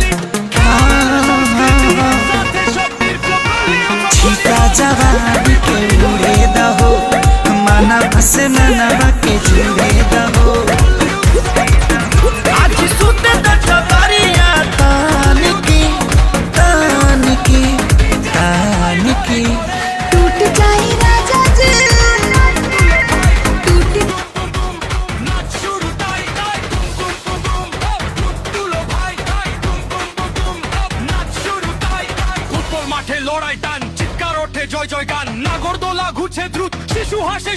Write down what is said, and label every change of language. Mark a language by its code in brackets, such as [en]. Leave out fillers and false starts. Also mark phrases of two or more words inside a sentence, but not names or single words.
[bho] छीटा जवानी के उड़े दहो मनवा से मनवा के जुड़े दहो आज सुते द चबरिया तान की टूट जाए राजा जी [bn] মাঠে লড়াই টান চিৎকার ওঠে জয় জয় গান নাগরদোলা ঘুরছে দ্রুত শিশু হাসে